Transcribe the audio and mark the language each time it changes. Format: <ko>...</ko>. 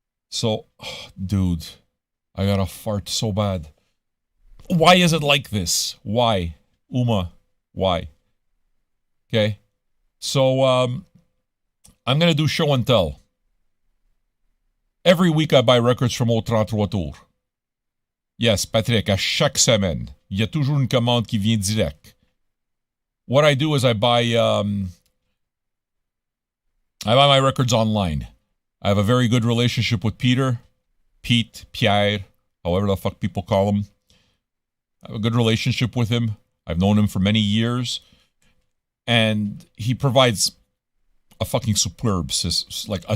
<en>So, dude, I gotta fart so bad. Why is it like this? Why? Uma, why? Okay. So, I'm gonna do show and tell. Every week I buy records from Au 33 Tours. Yes,</en> <fr>Patrick, à chaque semaine. Il y a toujours une commande qui vient direct.</fr> <en>What I do is I buy my records online. I have a very good relationship with Peter, Pete, Pierre, however the fuck people call him. I have a good relationship with him. I've known him for many years. And he provides a fucking superb service.</en>